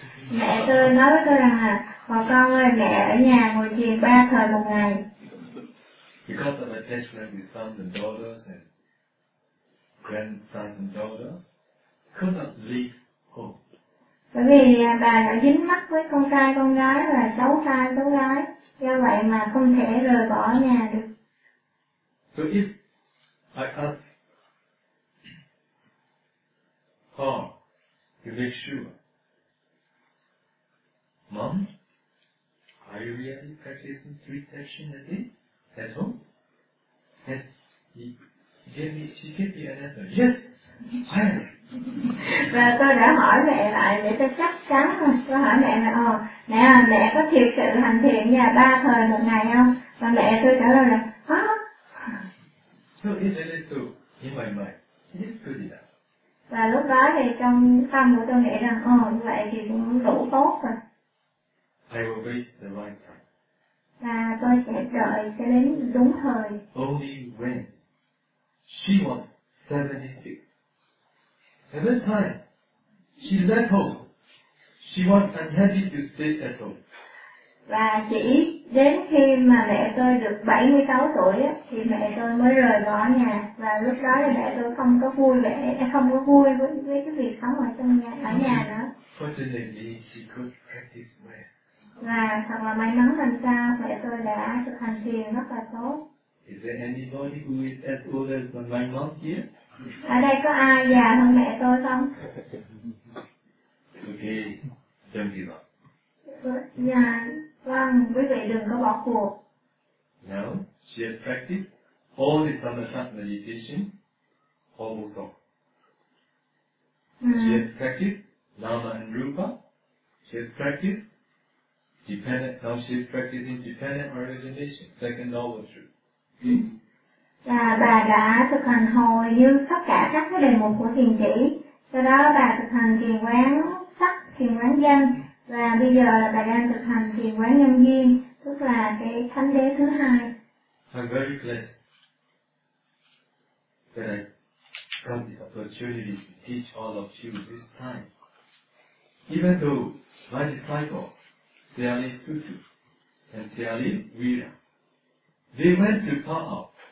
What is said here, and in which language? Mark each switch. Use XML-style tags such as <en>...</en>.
<vi>Mẹ tôi nói với tôi rằng là, bà con ơi, mẹ ở nhà ngồi thiền ba thời một ngày.</vi> <en>Because of attachment with sons and daughters and grandsons and daughters, could not leave home.</en> <vi>Bởi vì bà đã dính mắc với con trai con gái và cháu trai cháu gái, do vậy mà không thể rời bỏ nhà được.</vi> <en>So if I ask her, to make sure, Mom, are you really practicing three sessions a day at home? Yes. She gave me an answer. Yes, I am.</en> <vi>Và tôi đã hỏi mẹ lại để cho chắc chắn. Tôi hỏi mẹ là, mẹ à, mẹ có thiệt sự hành thiện nhà ba thời một ngày không? Và mẹ tôi trả lời là, hả?</vi> <en>So he said it too, in my mind. Yes, good enough.</en> <vi>Và lúc đó thì trong tâm của tôi nghĩ rằng, như vậy thì cũng đủ tốt rồi.</vi> <en>I will wait the right time.</en> <vi>Và tôi sẽ đợi sẽ đến đúng thời.</vi> <en>Only when she was 76. At that time, she left home. She was unhappy to stay at home.</en> <vi>Và chỉ đến khi mà mẹ tôi được 76 tuổi á, thì mẹ tôi mới rời bỏ nhà. Và lúc đó thì mẹ tôi không có vui vẻ, không có vui với cái việc sống ở trong nhà, ở nhà nữa.</vi> <en>Fortunately, she could practice well.</en> <vi>Và thật là may mắn làm sao mẹ tôi đã thực hành thiền rất là tốt.</vi> <en>Is there anybody who is as old as my mom here?</en> <vi>Ở đây có ai già hơn mẹ tôi không?</vi> <en>Okay, don't give up.</en> <vi>Nhà, vâng, quý vị đừng có bỏ cuộc.</vi> <en>No, she has practiced all the samatha meditation, almost all. She has practiced nama and rupa. She has practiced dependent, now she is practicing dependent origination, second noble truth.</en> <vi>Và bà đã thực hành hầu như tất cả các đề mục của thiền chỉ. Sau đó bà thực hành thiền quán sắc, thiền quán danh. Và bây giờ là bà đang thực hành thiền quán nhân duyên, tức là cái thánh đế thứ hai.</vi> <en>I'm very blessed that I got the opportunity to teach all of you this time. Even though my disciples, Tiali Sutu and Tiali Vira, they went to Pa'a.</en>